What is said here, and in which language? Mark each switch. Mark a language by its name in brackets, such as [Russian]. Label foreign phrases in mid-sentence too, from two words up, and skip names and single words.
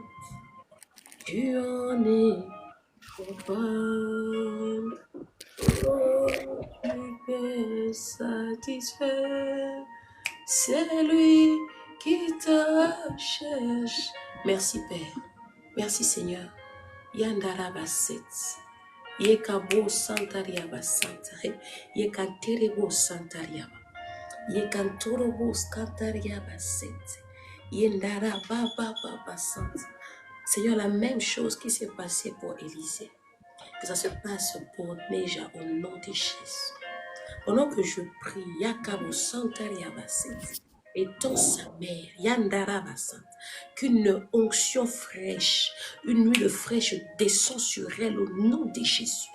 [French] Tu en es capable. Oh, tu peux satisfaire celui qui te cherche. Merci Père. Merci Seigneur. Yandarabaset. Yekabo Santariaba Santa. Yekanterebo Santariaba. Yekantorobo Scantariaba Set. Yendarababa Santa. Seigneur, la même chose qui s'est passée pour Élisée, que ça se passe pour Neja au nom de Jésus. Pendant que je prie, Yakabo Santariaba Set. Et dans sa mère, Yandaraba Santa, qu'une onction fraîche, une huile fraîche descend sur elle au nom de Jésus.